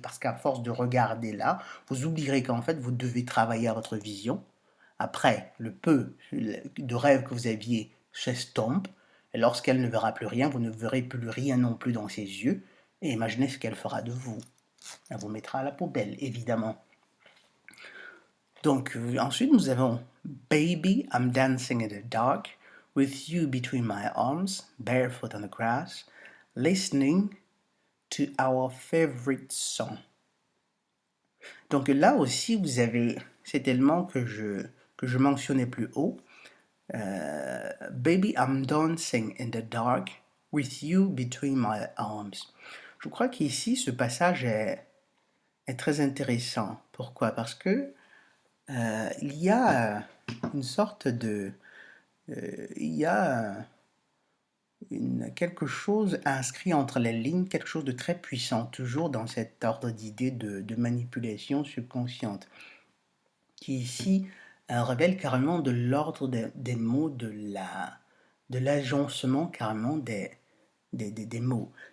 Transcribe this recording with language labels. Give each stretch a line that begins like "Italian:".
French: Parce qu'à force de regarder là, vous oublierez qu'en fait, vous devez travailler à votre vision. Après, le peu de rêve que vous aviez s'estompe. Et lorsqu'elle ne verra plus rien, vous ne verrez plus rien non plus dans ses yeux. Et imaginez ce qu'elle fera de vous. Elle vous mettra à la poubelle, évidemment. Donc, ensuite, nous avons
English: Baby, I'm dancing in the dark, with you between my arms, barefoot on the grass, listening to our favorite song.
French: Donc là aussi, vous avez cet élément que je mentionnais plus haut.
English: Baby, I'm dancing in the dark, with you between my arms.
French: Je crois qu'ici, ce passage est très intéressant. Pourquoi? Parce que il y a une sorte de... il y a quelque chose inscrit entre les lignes, quelque chose de très puissant, toujours dans cet ordre d'idées de manipulation subconsciente, qui ici révèle carrément de l'ordre des mots, de l'agencement carrément des mots.